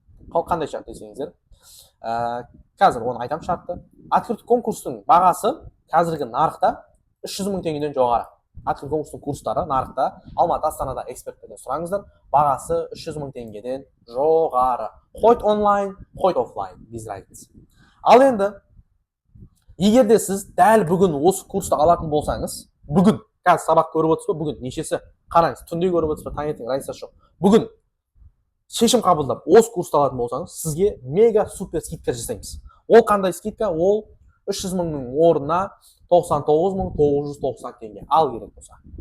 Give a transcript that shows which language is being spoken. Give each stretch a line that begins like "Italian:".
Kazakh: Қандай шарт десеңіздер? Қазір оны айтам шартты. Открыт конкурстың бағасы қазіргі нарықта 300 000 теңгеден жоғары. Открыт конкурстың курстары нарықта, Алматы, Астанада эксперттерден сұраңыздар, бағасы 300 000 теңгеден жоғары.
Russian: Хоть онлайн, хоть офлайн, без разницы.
Kazakh: Ал енді, егер де сіз дәл бүгін осы курсты алатын болсаңыз, бүгін қазір сабақ көріп отырсыз ба? Бүгін нешесі? Қараңыз, түнде көріп отырсыз ба? Таңертең разница жоқ. Бүгін шешім қабылдап, осы курсты алатын болсаңыз, сізге мега супер скидка жасаймыз. Ол қандай скидка? Ол 300 000-ның орнына 99 990 теңге. Ал керек болса.